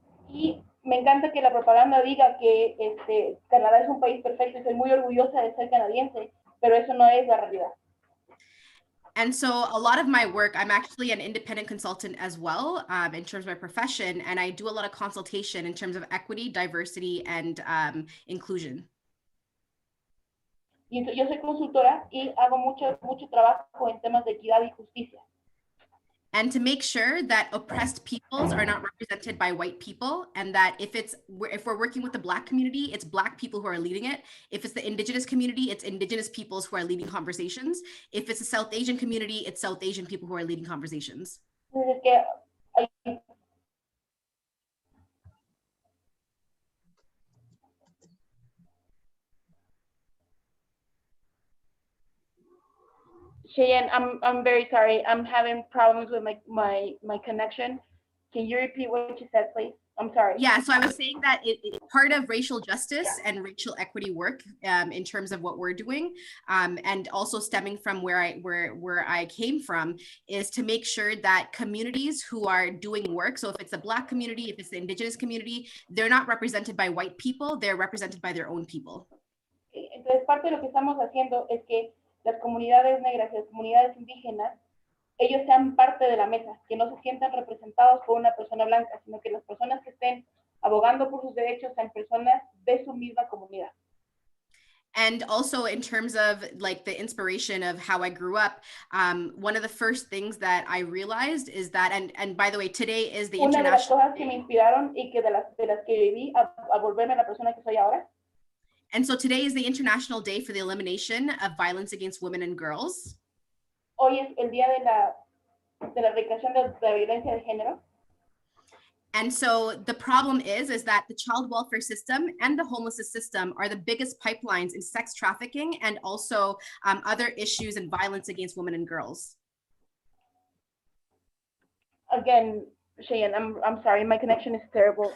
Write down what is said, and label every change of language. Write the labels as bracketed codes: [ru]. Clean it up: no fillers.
[es] Y me encanta que la propaganda diga que Canadá es un país perfecto y soy muy orgullosa de ser canadiense, pero eso no es la realidad. [en] And so a lot of my work, I'm actually an independent consultant as well in terms of my profession, and I do a lot of consultation in terms of equity, diversity, and inclusion. [es] Y yo soy consultora y hago mucho trabajo en temas de equidad y justicia. [en] And to make sure that oppressed peoples are not represented by white people, and that if we're working with the Black community, it's Black people who are leading it. If it's the Indigenous community, it's Indigenous peoples who are leading conversations. If it's a South Asian community, it's South Asian people who are leading conversations. [es] Entonces, que [en] Cheyenne, I'm very sorry. I'm having problems with my connection. Can you repeat what you said, please? I'm sorry. Yeah, so I was saying that part of racial justice and racial equity work in terms of what we're doing, and also stemming from where I came from, is to make sure that communities who are doing work, so if it's the Black community, if it's the Indigenous community, they're not represented by white people, they're represented by their own people. [es] Entonces, parte de lo que estamos haciendo es que las comunidades negras y las comunidades indígenas ellos sean parte de la mesa, que no se sientan representados por una persona blanca, sino que las personas que estén abogando por sus derechos sean personas de su misma comunidad. [en] And also in terms of like the inspiration of how I grew up, one of the first things that I realized is that, and by the way, today is the [es] Una de las [en] international, [es] cosas que me inspiraron y que de las que viví a volverme la persona que soy ahora. [en] and so today is the International Day for the Elimination of Violence Against Women and Girls. [es] Hoy es el día de la erradicación de la violencia de género. [en] And so the problem is that the child welfare system and the homelessness system are the biggest pipelines in sex trafficking and also other issues and violence against women and girls. Again, Cheyenne, I'm sorry, my connection is terrible.